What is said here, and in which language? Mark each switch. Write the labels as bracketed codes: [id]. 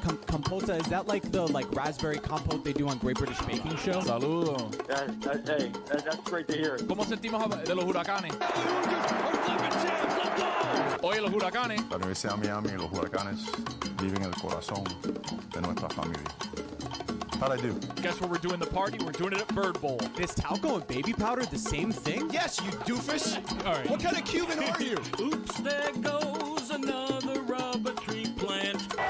[en] Compota, is that like the raspberry compote they do on Great British Baking Show? [es] Saludo. [en] That's great to hear. [es] ¿Cómo sentimos de los huracanes? Oye, los huracanes. La Universidad de Miami y los huracanes viven en el corazón de nuestra familia. [en] How'd I do? Guess where we're doing the party? We're doing it at Bird Bowl. Is talco and baby powder the same thing? Yes, you doofus. All right. What kind of Cuban are you? Oops, there goes another rubber tree plant.